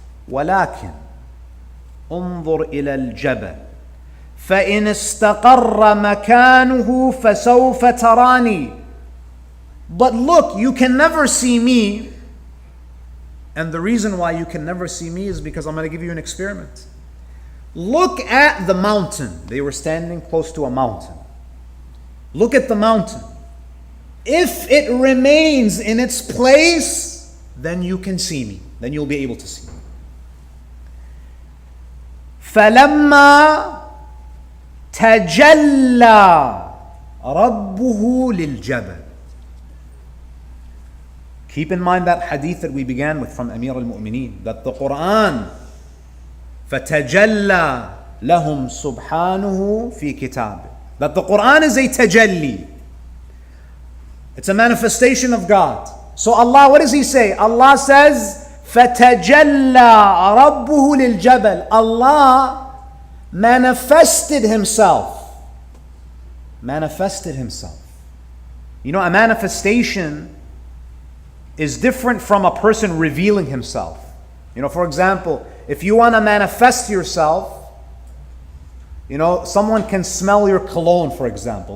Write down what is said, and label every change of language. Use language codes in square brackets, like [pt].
[ar] وَلَكِنْ انظر إلى الجبل فإن استقر مكانه فسوف تراني. [en] But look, you can never see me. And the reason why you can never see me is because I'm going to give you an experiment. Look at the mountain. They were standing close to a mountain. Look at the mountain. If it remains in its place, then you can see me. Then you'll be able to see me. [ar] فَلَمَّا تَجَلَّى رَبُّهُ لِلْجَبَلِ. [en] Keep in mind that hadith that we began with from Amir al-Mu'mineen, that the Quran [ar] فَتَجَلَّى لَهُمْ سُبْحَانُهُ فِي كِتَابِهِ. [en] That the Quran is a tajalli. It's a manifestation of God. So Allah, what does He say? Allah says, [ar] فَتَجَلَّى رَبُّهُ لِلْجَبَلِ. [en] Allah manifested Himself. Manifested Himself. You know, a manifestation is different from a person revealing himself. You know, for example, if you want to manifest yourself, you know, someone can smell your cologne, for example.